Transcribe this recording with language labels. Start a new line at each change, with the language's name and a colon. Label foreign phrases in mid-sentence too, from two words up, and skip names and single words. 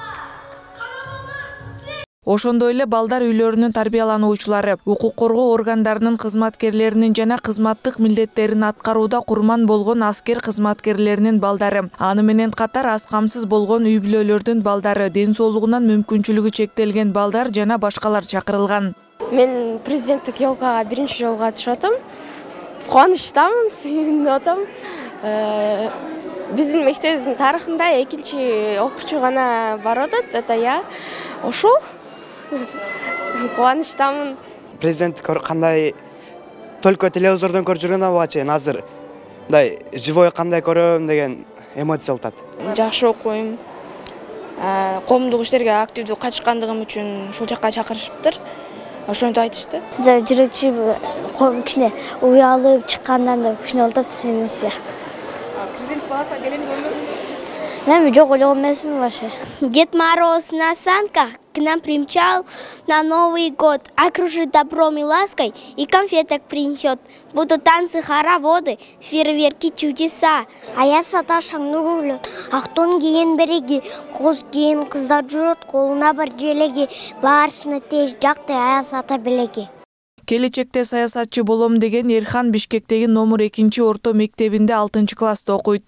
Kyrgyz: Ошондой эле балдар үйлөрүнүн тарбиялануучулары, укук коргоо органдарынын кызматкерлеринин жана кызматтык милдеттерин аткарууда курман болгон аскер кызматкерлеринин балдары, аны менен катар аз камсыз болгон үй бүлөлөрдүн балдары, ден соолугунан мүмкүнчүлүгү чектелген балдар жана башкалар чакырылган. Мен президенттик ёлкага биринчи жолу катышып атам. Кубанычтамын, сүйүнүп атам. Биздин мектебибиздин тарыхында экинчи окуучу гана барып атат.
Russian: Это я.
Kyrgyz: Ошол кубанычтамын. Президент кандай только телевизордон көрүп жүргөн абага чейин азыр мындай живой кандай көрөм деген эмоция алат. Жакшы окуйм. Коомдук иштерге активдүү катышкандыгым үчүн ушул жакка чакырышыптыр. Ошонтип айтышты. Жүрөкчү кичине уялып чыккандан да кичине болот эмоция. Президент палата келем деп ойлодум. Мен жок ойлогон эмесмин вообще.
Russian: Дед Мороз на санках к нам примчал на Новый год, окружит добром и лаской и конфеток принесет. Будут танцы, хороводы, фейерверки, чудеса.
Kyrgyz: Аяз ата шаңды көйлөк, актон кийген береги, коз кийген кыздар жүрөт, колуна бір желеги, баарысына тез жакты аяз ата белеги. Келечекте саясатчы болом деген Эрхан Бишкектеги номер 2 орто мектебинде 6 класста окуйт.